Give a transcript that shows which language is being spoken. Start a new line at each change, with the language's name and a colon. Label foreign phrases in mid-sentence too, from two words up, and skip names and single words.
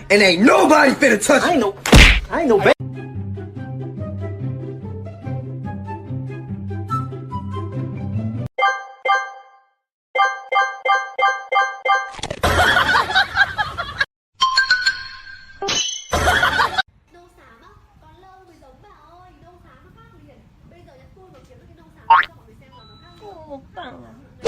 English: And ain't nobody finna touch it. I ain't no baby.
Vietnamese: Nông sản á, còn lâu mới giống bà ơi, nông sản nó khác liền. Bây giờ nhắn tôi mà kiếm cái nông sản cho mọi người xem là nó khác liền. Một bằng à?